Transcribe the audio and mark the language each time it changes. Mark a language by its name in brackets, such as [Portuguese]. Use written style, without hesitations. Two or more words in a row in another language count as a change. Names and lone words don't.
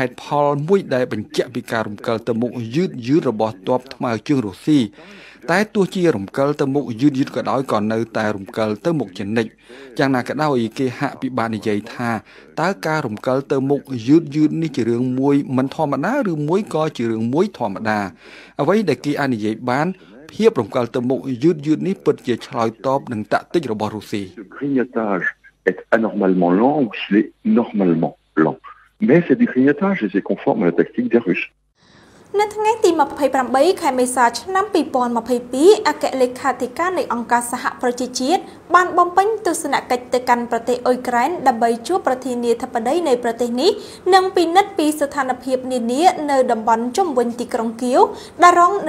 [Khmer] តុផលមួយដែលបញ្ជាក់ពីការរំកិលទៅមុខយឺតរបស់ទ័ពថ្មើរជើងរុស្ស៊ីតែទោះជារំកិលទៅមុខយឺតក៏ដោយក៏នៅតែរំកិលទៅមុខជានិច្ចយ៉ាងណាក៏ដោយគេហាក់ពិបាកនិយាយថាតើការរំកិលទៅមុខយឺតនេះជារឿងមួយមិនធម្មតាឬមួយក៏ជារឿងមួយធម្មតាអ្វីដែលគេអាចនិយាយបានភាពរំកិលទៅមុខយឺតនេះពិតជាឆ្លើយតបនឹងតាក់ទិចរបស់រុស្ស៊ី [French] est anormalement lent ou s'il est normalement lent. Mais ces grignotages c'est conforme à la tactique des Russes. [Khmer] នៅថ្ងៃទី28ខែមេសាឆ្នាំ2022អគ្គលេខាធិការនៃអង្គការសហប្រជាជាតិបានបំពេញទស្សនកិច្ចទៅកាន់ប្រទេសអ៊ុយក្រែនដើម្បីជួបប្រធានាធិបតីនៃប្រទេសនេះនិងពិនិត្យពីស្ថានភាពនានានៅតំបន់ជុំវិញទីក្រុងគៀវដែលរងនឹង